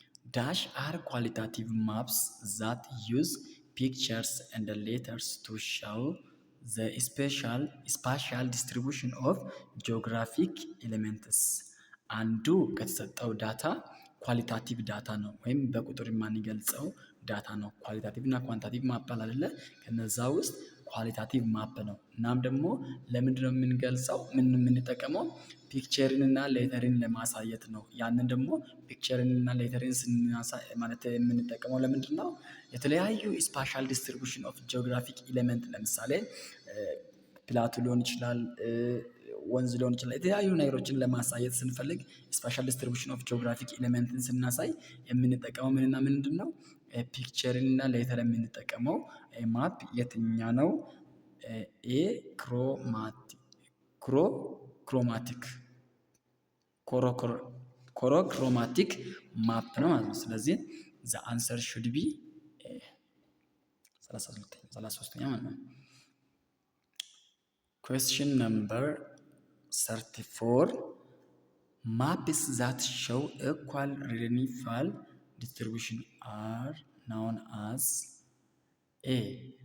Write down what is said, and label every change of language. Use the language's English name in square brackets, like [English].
[English] Dash are qualitative maps that use pictures and letters to show the spatial distribution of geographic elements. [Amharic] አንዱ ከተሰጠው ዳታ ኳሊታቲቭ ዳታ ነው ወይም በቁጥር የማንገልጸው ዳታ ነው። ኳሊታቲቭ እና ኳንታቲቭ ማፕ አለ። ከነዛ ውስጥ ኳሊታቲቭ ማፕ ነው። እናም ደግሞ ለምንድነው የምንገልጸው የምንጠቀመው ፒክቸርን እና ሌተርን ለማሳየት ነው። ያንን ደግሞ ፒክቸርን እና ሌተርን ስናሳይ ማለት የምንጠቀመው ለምንድን ነው? የተለያዩ ስፓሻል ዲስትሪቢዩሽን ኦፍ ጂኦግራፊክ ኤሌመንት ለምሳሌ ፕላቱ ሊሆን ይችላል፣ ወንዝ ሊሆን ይችላል። የተለያዩ ነገሮችን ለማሳየት ስንፈልግ ስፓሻል ዲስትሪቢዩሽን ኦፍ ጂኦግራፊክ ኤሌመንትን ስናሳይ የምንጠቀመው ምንና ምንድን ነው? ፒክቸርን እና ሌተር የምንጠቀመው ማፕ የትኛ ነው? ኤ ክሮማቲክ ማፕ ነው ማለት ነው። ስለዚህ [English] ዘ አንሰር ሹድ ቢ [Amharic] 33ኛ ማለት ነው። [English] Question number 34. Maps that show equal rainfall distribution are known as A.